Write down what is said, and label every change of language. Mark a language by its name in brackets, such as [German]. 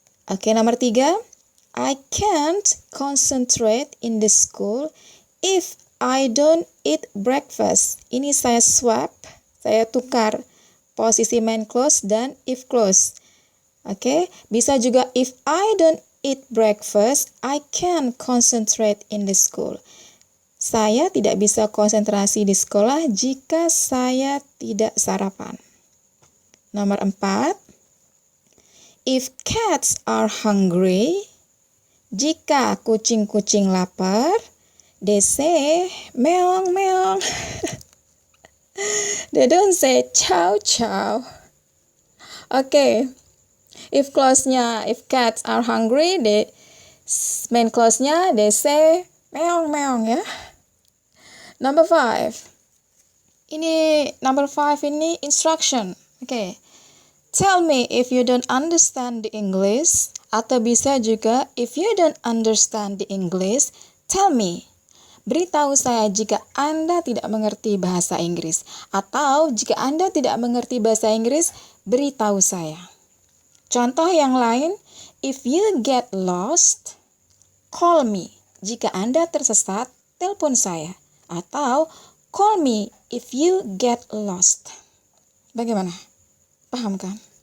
[English] Oke, nomor 3, I can't concentrate in the school if I don't eat breakfast. [Indonesian] Ini saya swap. Saya tukar posisi main clause dan if clause. [English] Oke, [Indonesian] bisa juga [English] if I don't eat breakfast, I can concentrate in the school. [Indonesian] Saya tidak bisa konsentrasi di sekolah jika saya tidak sarapan. [English] Nomor 4, if cats are hungry, [Indonesian] jika kucing-kucing lapar, [English] they say meong meong. They don't say chow chow. Okay. If clause-nya, if cats are hungry, main clause-nya, they say meong meong ya. Number 5. Number 5 ini instruction. Okay. Tell me if you don't understand the English. [Indonesian] Atau bisa juga, [English] if you don't understand the English, tell me. [Indonesian] Beritahu saya jika Anda tidak mengerti bahasa Inggris. Atau jika Anda tidak mengerti bahasa Inggris, beritahu saya. Contoh yang lain, [English] if you get lost, call me. [Indonesian] Jika Anda tersesat, telepon saya. Atau [English] call me if you get lost. [Indonesian] Bagaimana? Paham kan?